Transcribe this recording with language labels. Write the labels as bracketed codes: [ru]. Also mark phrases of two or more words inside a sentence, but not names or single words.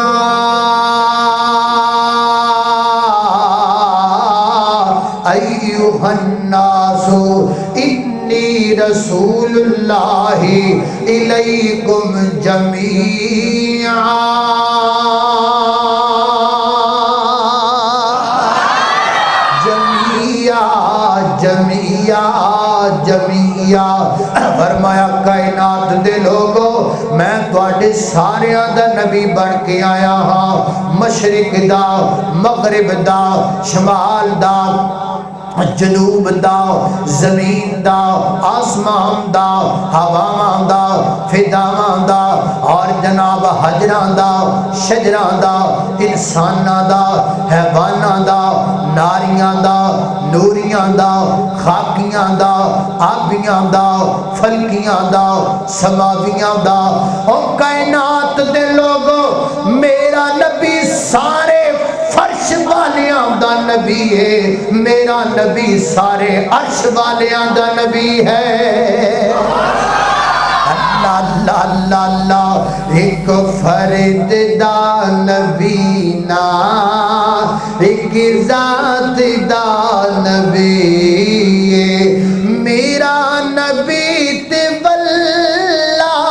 [ar] ایوہ الناس انی رسول اللہ الیکم جمیعا [pa] جمعیہ فرمایا کائنات دے لوگو میں تواڈے ساریاں دا نبی بن کے آیا ہاں مشرق دا مغرب دا شمال دا جنوب دا زمین دا آسمان دا ہواواں دا فضاواں دا اور جناب حجراں دا شجراں دا انساناں دا حیواناں دا ناریاں دا نوریاں دا خاکیاں دا آبیاں دا فلکیاں دا سماویاں دا او کائنات دے لوگو میرا نبی سارے فرش والیاں دا نبی ہے میرا نبی سارے عرش والیاں دا نبی ہے اللہ اللہ اللہ اللہ ایک فرد دا نبی نا ایک ذات دا نبی میرا نبی تے واللہ